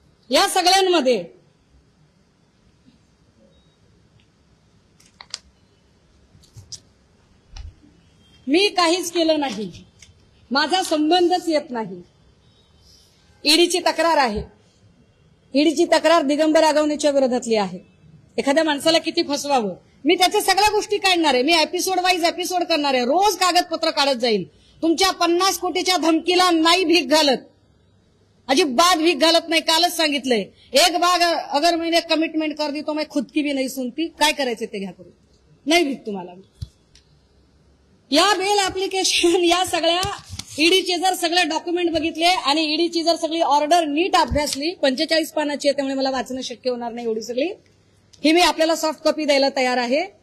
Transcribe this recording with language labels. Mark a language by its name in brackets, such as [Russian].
[Marathi] या सगळ्यांमध्ये मी काहीच केलं नाही, माझा संबंधच येत नाही. ईडीची तक्रार आहे. ईडीची तक्रार दिगंबर आगवणेच्या विरोधातली आहे. एखाद्या माणसाला किती फसवावं मी त्याच्या सगळ्या गोष्टी काढणार आहे. मी एपिसोड वाईज एपिसोड करणार आहे. रोज कागदपत्र काढत जाईल. तुमच्या 50 कोटीच्या धमकीला नाही भीक घालत, अजिबात भीक घालत नाही. कालच सांगितलंय, [Hindi] एक बाग अगर मैंने कमिटमेंट कर दी तो मैं खुद की भी नहीं सुनती. [Marathi] काय करायचं ते घ्या करून, नाही भीक तुम्हाला. या बेल ऍप्लिकेशन या सगळ्या ईडीचे जर सगळे डॉक्युमेंट बघितले आणि ईडीची जर सगळी ऑर्डर नीट अभ्यासली, 45 पानाची आहे त्यामुळे मला वाचणं शक्य होणार नाही एवढी सगळी, ही मी आपल्याला सॉफ्ट कॉपी द्यायला तयार आहे.